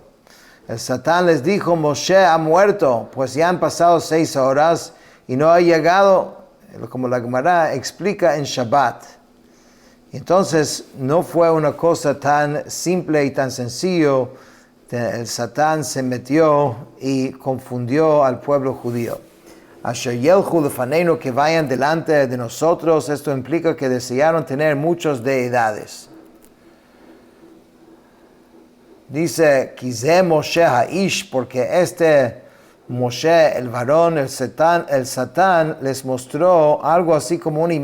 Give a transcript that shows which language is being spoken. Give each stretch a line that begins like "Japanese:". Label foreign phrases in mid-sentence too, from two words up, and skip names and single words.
Spanish: El Satán les dijo, Moshe ha muerto, pues ya han pasado 6 horas y no ha llegado, como la Gemara explica en Shabbat. Entonces no fue una cosa tan simple y tan sencillo. El Satán se metió y confundió al pueblo judío.
Hebrew: אשר ילכו לפנינו,
Spanish: que vayan delante de nosotros. Esto implica que desearon tener muchas deidades. Dice,
Hebrew: כי זה משה האיש,
Spanish: porque este Moshe, el varón, el Satán les mostró algo así como una